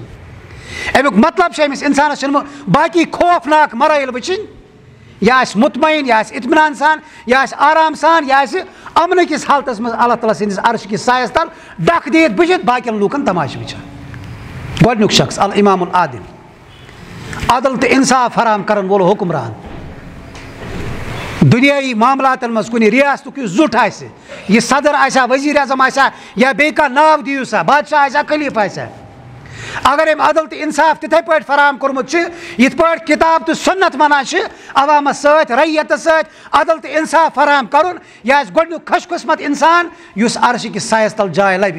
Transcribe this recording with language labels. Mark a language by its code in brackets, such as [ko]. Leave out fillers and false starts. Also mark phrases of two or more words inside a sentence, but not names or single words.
[ks] امیُک مطلب چھُ أمِس انسانس چھُنہٕ باقٕے خوفناک مراحل وٕچھِنۍ, یہِ آسہِ مطمعین, یہِ آسہِ اطمینان سان, یہِ آسہِ آرام سان, یہِ آسہِ امنہٕ کِس حالتس منٛز اللہ تعالیٰ سٕنٛدِس عرشہِ کِس سایس تل ڈکھ دِتھ بٕجِتھ باقین لوٗکن تماشہٕ وٕچھان. گۄڈنیُک شخص [ar] الامام العادل, [ks] عدل تہٕ انصاف فراہم کرن وول حُکمران. دُنیٲیی معاملاتن منٛز کُنہِ ریاستُک یُس زُٹھ آسہِ, یہِ صدر آسیا, وزیٖر اعظم آسیا, یا بیٚیہِ کانٛہہ ناو دِیِو سا, بادشاہ آسیا, خلیٖفہٕ آسیا, اگر أمۍ عدل تہٕ انصاف تِتھٕے پٲٹھۍ فراہم کوٚرمُت چھُ یِتھ پٲٹھۍ کِتاب تہٕ سُنت وَنان چھِ, عوامس سۭتۍ رعیتس سۭتۍ عدل تہٕ انصاف فراہم کرُن, یہِ آسہِ گۄڈنیُک خۄش قٕسمت انسان یُس عرشہِ کِس سایس تل جاے لبہِ.